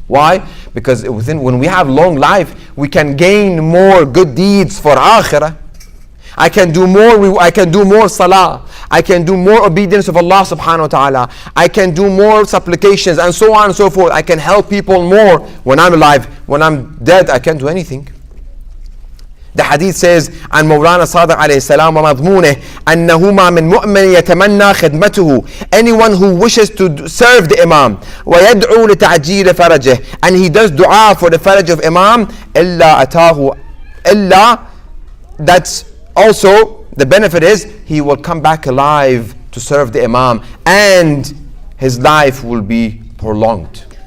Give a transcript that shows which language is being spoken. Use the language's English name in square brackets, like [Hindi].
[English] Why? Because when we have long life, we can gain more good deeds for akhirah. I can do more salah. I can do more obedience of Allah subhanahu wa ta'ala. I can do more supplications and so on and so forth. I can help people more when I'm alive. When I'm dead, I can't do anything. The hadith says [Arabic] عن مولانا صادق عليه السلام ومضمونه أنه ما من مؤمن يتمنى خدمته. [English] Anyone who wishes to serve the Imam [Arabic] ويدعو لتعجيل فرجه, [English] and he does dua for the faraj of Imam, [Arabic] إلا أتاه إلا, [English] that's also the benefit is he will come back alive to serve the Imam and his life will be prolonged.